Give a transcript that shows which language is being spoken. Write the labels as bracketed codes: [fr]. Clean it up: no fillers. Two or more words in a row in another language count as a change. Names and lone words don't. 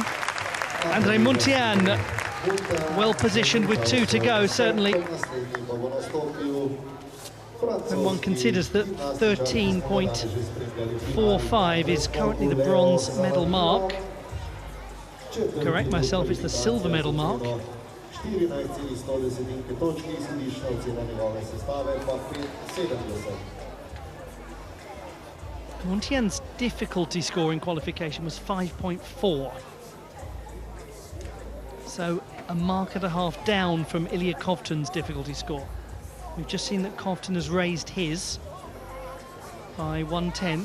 [en] Andrei Muntean well positioned with 2 to go, certainly. When one considers that 13.45 is currently the bronze medal mark. Correct myself, it's the silver medal mark. [sl] 14,110 točki, izhodišna ocena njegove sestave pa 5,70. [en] Muntian's difficulty score in qualification was 5.4. So a mark and a half down from Ilya Kovtun's difficulty score. We've just seen that Kovtun has raised his by 1/10.